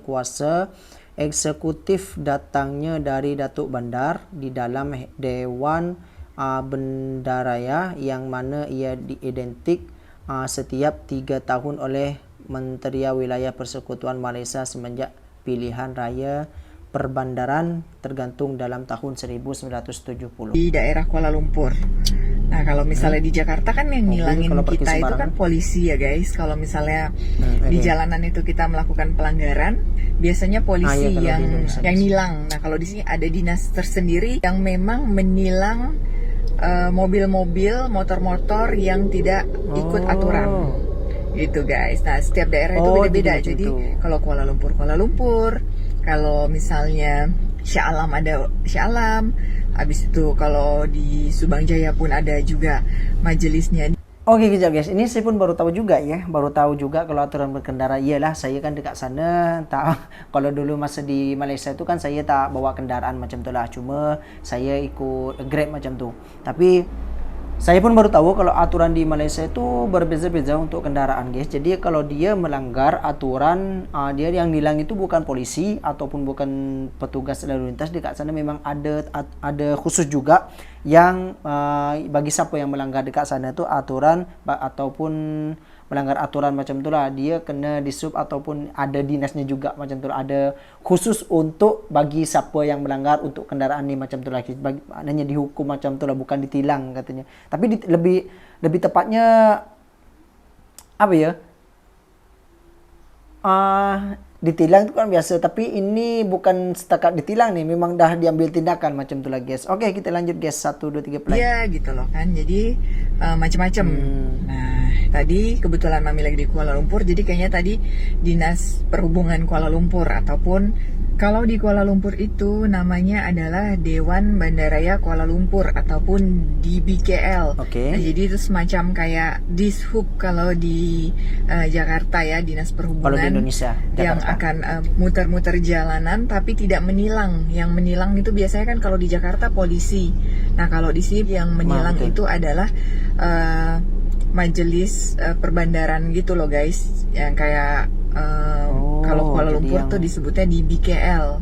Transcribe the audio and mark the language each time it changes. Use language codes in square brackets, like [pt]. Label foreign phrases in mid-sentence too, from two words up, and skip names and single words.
[ms] Kuasa eksekutif datangnya dari Datuk Bandar di dalam Dewan Bendaraya, yang mana ia diidentik setiap 3 tahun oleh Menteri Wilayah Persekutuan Malaysia semenjak pilihan raya perbandaran tergantung dalam tahun 1970 di daerah Kuala Lumpur. [id] Nah kalau misalnya di Jakarta kan yang ngilangin kita itu kan polisi ya guys. Kalau misalnya di jalanan itu kita melakukan pelanggaran, biasanya polisi yang nilang. Nah kalau di sini ada dinas tersendiri yang memang menilang mobil-mobil, motor-motor yang tidak ikut aturan. Gitu guys. Nah setiap daerah itu beda-beda. Jadi kalau Kuala Lumpur, kalau misalnya Shah Alam ada Shah Alam, habis itu kalau di Subang Jaya pun ada juga majelisnya. Oke kejap guys, ini saya pun baru tahu juga kalau aturan berkendara. [ms] Iyalah saya kan dekat sana, kalau dulu masa di Malaysia itu kan saya tak bawa kendaraan macam tu lah, cuma saya ikut Grab macam tu. Tapi saya pun baru tahu kalau aturan di Malaysia itu berbeza-beza untuk kendaraan guys. [id] Jadi kalau dia melanggar aturan, dia yang nilang itu bukan polisi ataupun bukan petugas lalu lintas. [ms] Dekat sana memang ada khusus juga yang bagi siapa yang melanggar dekat sana itu aturan ataupun melanggar aturan macam itulah, dia kena disub ataupun ada dinasnya juga macam tu. Ada khusus untuk bagi siapa yang melanggar untuk kendaraan ni macam tu lah. Maknanya dihukum macam tu lah, bukan ditilang katanya. [id] Tapi lebih tepatnya apa ya? [ms] Ditilang itu kan biasa, tapi ini bukan setakat ditilang nih, memang dah diambil tindakan macam tuh lah guys. [id] Oke, kita lanjut guys, 1, 2, 3 play. Iya gitu loh kan, jadi macam-macam. Nah tadi kebetulan Mami lagi di Kuala Lumpur, jadi kayaknya tadi Dinas Perhubungan Kuala Lumpur, ataupun kalau di Kuala Lumpur itu namanya adalah Dewan Bandaraya Kuala Lumpur ataupun DBKL. Oke. Nah, jadi itu semacam kayak Dishub kalau di Jakarta ya, Dinas Perhubungan. Kalau di Indonesia, Yang Jakarta. akan muter-muter jalanan tapi tidak menilang. Yang menilang itu biasanya kan kalau di Jakarta polisi. Nah kalau di sini yang menilang betul. itu adalah majelis perbandaran gitu loh guys, yang kayak kalau Kuala Lumpur tuh disebutnya di BKL.